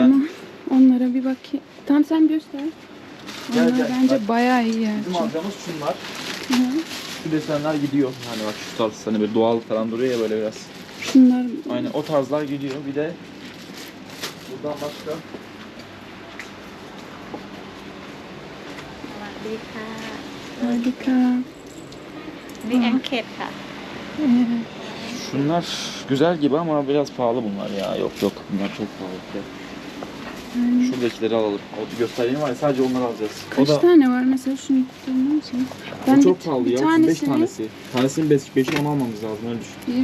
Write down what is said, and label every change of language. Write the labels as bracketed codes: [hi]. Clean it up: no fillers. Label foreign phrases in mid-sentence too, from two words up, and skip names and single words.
[tr] Ama onlara bir bakayım. Tam sen göster. Gel, Onlar gel. bence Bak. bayağı iyi yani. bizim alacağımız şunlar. Hı. Şu desenler gidiyor. Hani bak şu tarz hani böyle doğal falan duruyor ya böyle biraz. Şunlar Aynen o tarzlar gidiyor. Bir de buradan başka [th] สวัสดีค่ะ [tr] harika. [th] นี่แองเกตค่ะ [tr] Evet. şunlar güzel gibi ama biraz pahalı bunlar ya. Yok bunlar çok pahalı. Yani Şuradakileri alalım. O göstereyim var ya sadece onları alacağız. kaç o da tane var mesela şunu tutabilir misin? o çok pahalı bir ya. 5 tanesini tanesi. Tanesinin 5'ini onu almamız lazım öyle düşün.